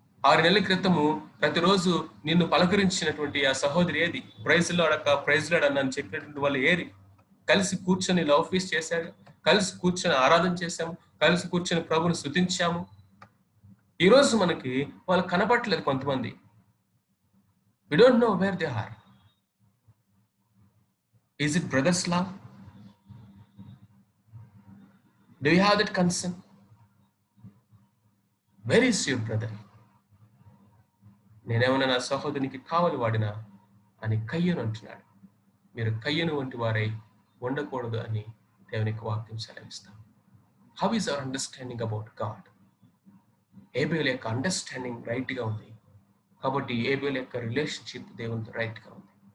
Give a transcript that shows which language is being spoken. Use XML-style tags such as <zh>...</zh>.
<te>6 నెలల క్రితము ప్రతిరోజు నిన్ను పలకరించినటువంటి ఆ సహోదరి ఏది? ప్రైజ్ లాడక ప్రైజ్ లాడ్ అని చెప్పినటువంటి వాళ్ళు ఏరి? కలిసి కూర్చొని లవ్ ఫీస్ట్ చేశారు, కలిసి కూర్చొని ఆరాధన చేశాము, కలిసి కూర్చొని ప్రభుని స్తుతించాము. ఈరోజు మనకి వాళ్ళు కనపడట్లేదు కొంతమంది.</te> <en>We don't know where they are. Is it brother's love? Do you have that concern? Where is your brother?</en> <te>నేనేమన్నా నా సహోదరునికి కావలి వాడినా అని కయ్యను అంటున్నాడు. మీరు కయ్యను వంటి వారై ఉండకూడదు అని దేవునికి వాక్యం సెలవిస్తాం.</te> <en>How is our understanding about God?</en> <te>Abel యొక్క అండర్స్టాండింగ్ రైట్ గా ఉంది కాబట్టి ఏబేల్ యొక్క రిలేషన్షిప్ దేవునితో రైట్ గా ఉంది.</te>